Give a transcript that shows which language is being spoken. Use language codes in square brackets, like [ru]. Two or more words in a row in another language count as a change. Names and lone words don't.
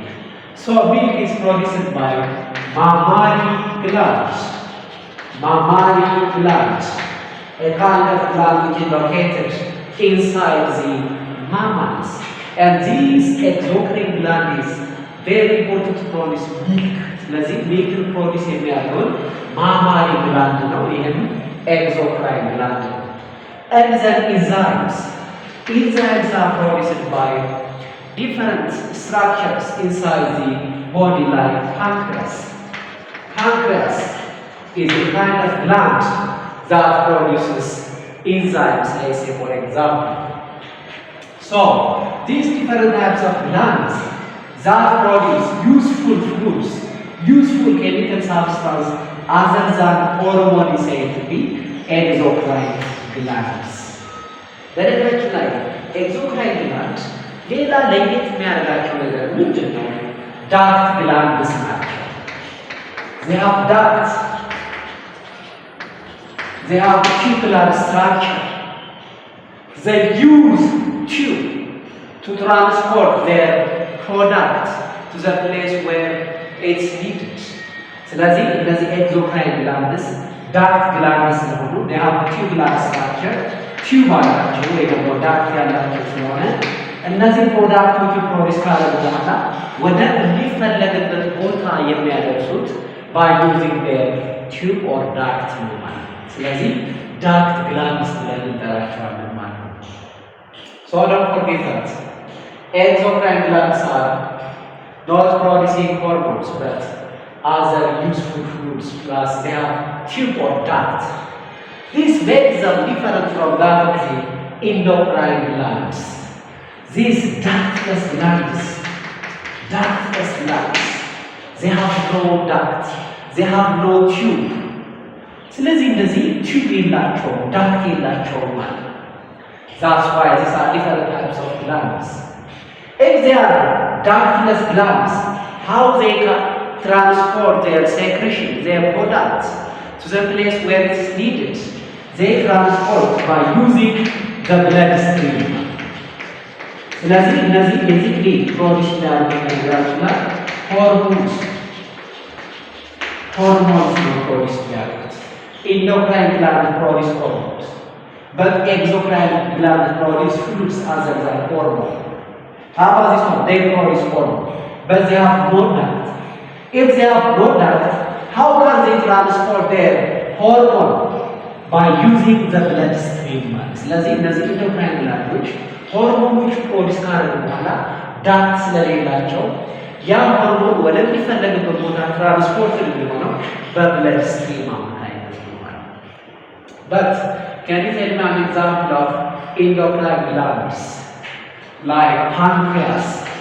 [en] So milk is produced by mammary glands, a kind of gland which is located inside the mammals. And this exocrine gland is very important to produce milk. [am] ስለዚህ ሚልክ ፕሮዲስ የሚያደርገው ማማሪ ግላንድ ነው። ይህም exocrine gland ነው። [en] And then enzymes are produced by different structures inside the body like pancreas. Pancreas is a kind of gland that produces enzymes, let's say, for example. So these different types of glands that produce useful fluids, useful chemical substance other than hormone is said to be exocrine glands. [am] በነገራችን ላይ [en] exocrine glands [am] ሌላ ለየት የሚያደርጋቸው ነገር ምንድን ነው? ዳክት ግላንድስ ናቸው። [en] They have ducts. They have tubular structure. They use tube to transport their product to the place where it's needed. [am] ስለዚህ እነዚህ [en] exocrine glands duct glands [am] ስለሆኑ [en] they have tubular structure, [am] ቲዩብ አላቸው ወይ ደግሞ ዳክት ያላቸው ስለሆነ እነዚህ ፕሮዳክቶች ፕሮዲስ ካደረጉ በኋላ ወደ የሚፈለግበት ቦታ የሚያደርሱት [en] by using their tube or duct [am] ነው ማለት ነው። ስለዚህ ዳክት ግላንድስ ብለን እንጠራቸዋለን ማለት ነው። [en] So don't forget that exocrine glands are not producing hormones, but other useful fluids, plus they have tube or duct. This makes them different from that of the endocrine glands. These ductless glands, they have no duct, they have no tube. [am] ስለዚህ እንደዚህ ቲዩብ የላቸውም ዳክት የላቸውም ማለት ነው። [en] That's why these are different types of glands. If they are ductless glands, how they can transport their secretion, their products to the place where it is needed? They transport by using the bloodstream. [am] ስለዚህ እነዚህ ቤዚክሊ ፕሮዲስ የሚያደርጉት ነገራችን ላይ ሆርሞንስ ነው ፕሮዲስ የሚያደርጉት። [en] Endocrine gland produce hormones, but exocrine gland produce fluids other than hormone. How about this one? They produce hormone, but they have no duct. If they have no duct, how can they transport their hormone? By using the bloodstream. [am] ስለዚህ እነዚህ ኢንዶክራይን ግላንዶች ሆርሞኖች ፕሮዲስ ካደረጉ በኋላ ዳክት ስለሌላቸው ያ ሆርሞን ወደሚፈለግበት ቦታ ትራንስፖርት የሚሆነው በብለድ ስትሪም አማካኝነት ነው ማለት ነው። [en] But can you tell me an example of endocrine glands like pancreas?